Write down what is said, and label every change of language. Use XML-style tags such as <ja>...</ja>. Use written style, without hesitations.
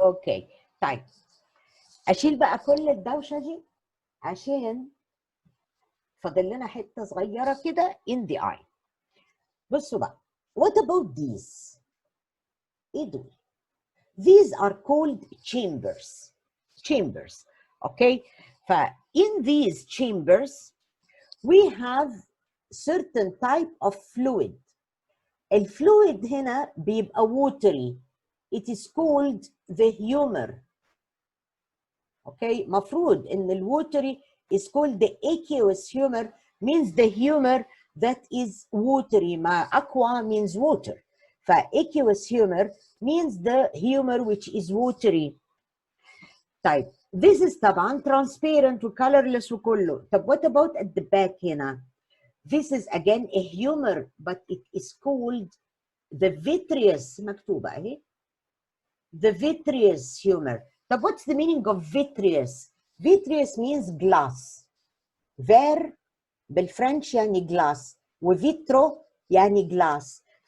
<ar>اوكي طيب اشيل بقى كل الدوشه دي عشان فاضل لنا حته صغيره كده</ar> <en>in the eye.</en> <ar>بصوا بقى</ar> <en>what about these؟</en> <ar>ايه دول؟</ar> <en>These are called chambers. Chambers, okay? In these chambers, we have certain type of fluid.</en> <ar>الفلويد هنا بيبقى watery.</ar> <en>It is called the humor. Okay?</en> <ar>مفروض إن</ar> <en>الwatery is called the aqueous humor, means the humor that is watery. ما aqua means water. aqueous humor means the humor which is watery. طيب this is طبعا transparent و colorless وكله. طب what about at the back هنا? This is again a humor but it is called the vitreous.</en> <ar>مكتوبة اهي.</ar> <en>The vitreous humor. طب what's the meaning of vitreous? Vitreous means glass.</en> <ar>Ver بالفرنش يعني glass وفيترو يعني glass.</ar>